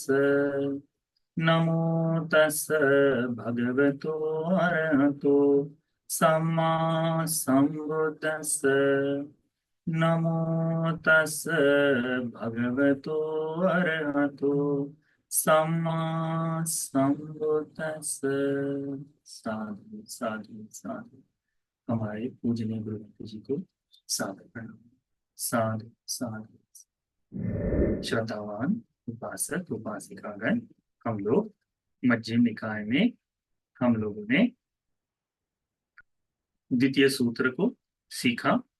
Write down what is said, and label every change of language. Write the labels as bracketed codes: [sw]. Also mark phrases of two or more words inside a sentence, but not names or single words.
[pi] नमो तस् भगवतो अरहतो सम्मा सम्बुद्धस्स। नमो तस् भगवतो अरहतो सम्मा सम्बुद्धस्स। साधु साधु साधु। [hi] हमारे पूजनीय गुरुदेव जी को सादर प्रणाम। [pi] साधु साधु। [hi] श्रद्धावान उपासक उपासिकागण, हम लोग मध्यम निकाय में हम लोगों ने द्वितीय सूत्र को सीखा।